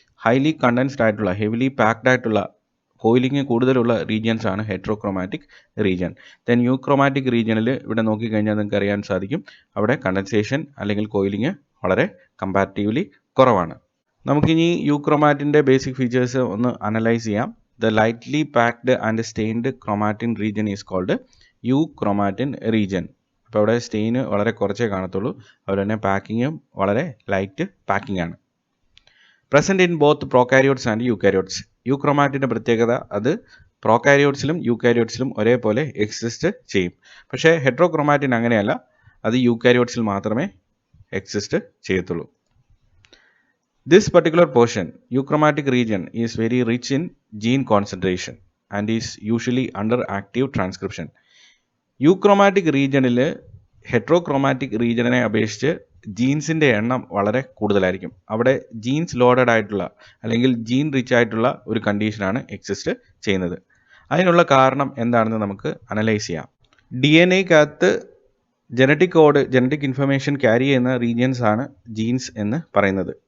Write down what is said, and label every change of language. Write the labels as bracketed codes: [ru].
[ml] Highly condensed ആയിട്ടുള്ള, heavily packed ആയിട്ടുള്ള, coiling കൂടുതലുള്ള റീജിയൻസ് ആണ് ഹെട്രോക്രൊമാറ്റിക് റീജിയൻ. ദെൻ യൂക്രൊമാറ്റിക് റീജിയനിൽ ഇവിടെ നോക്കിക്കഴിഞ്ഞാൽ നിങ്ങൾക്ക് അറിയാൻ സാധിക്കും അവിടെ കണ്ടൻസേഷൻ അല്ലെങ്കിൽ കോയിലിംഗ് വളരെ കമ്പാരിറ്റീവ്ലി കുറവാണ്. നമുക്കിനി യൂക്രൊമാറ്റിൻ്റെ ബേസിക് ഫീച്ചേഴ്സ് ഒന്ന് അനലൈസ് ചെയ്യാം. [en] The lightly packed and stained chromatin region is called euchromatin region. [ml] അപ്പോൾ അവിടെ സ്റ്റെയിന് വളരെ കുറച്ചേ കാണത്തുള്ളൂ. അതുപോലെ തന്നെ പാക്കിങ്ങും വളരെ ലൈറ്റ് പാക്കിംഗ് ആണ്. [en] Present in both prokaryotes and eukaryotes. [ml] യൂക്രൊമാറ്റിൻ്റെ പ്രത്യേകത അത് പ്രോകാരിയോട്സിലും യൂകാരിയോട്സിലും ഒരേപോലെ എക്സിസ്റ്റ് ചെയ്യും. പക്ഷേ ഹെട്രോക്രൊമാറ്റിൻ അങ്ങനെയല്ല, അത് യൂകാരിയോട്സിൽ മാത്രമേ എക്സിസ്റ്റ് ചെയ്യത്തുള്ളൂ. [en] This particular portion, euchromatic region, is very rich in gene concentration and is usually under active transcription. [ml] യൂക്രൊമാറ്റിക് റീജിയനിൽ ഹെട്രോക്രൊമാറ്റിക് റീജിയനെ അപേക്ഷിച്ച് ജീൻസിൻ്റെ എണ്ണം വളരെ കൂടുതലായിരിക്കും. അവിടെ ജീൻസ് ലോഡഡ് ആയിട്ടുള്ള അല്ലെങ്കിൽ ജീൻ റിച്ച് ആയിട്ടുള്ള ഒരു കണ്ടീഷനാണ് എക്സിസ്റ്റ് ചെയ്യുന്നത്. അതിനുള്ള കാരണം എന്താണെന്ന് നമുക്ക് അനലൈസ് ചെയ്യാം. DNA-ക്കകത്ത് genetic code, genetic information carry ചെയ്യുന്ന റീജിയൻസ് ആണ് ജീൻസ് എന്ന് പറയുന്നത്.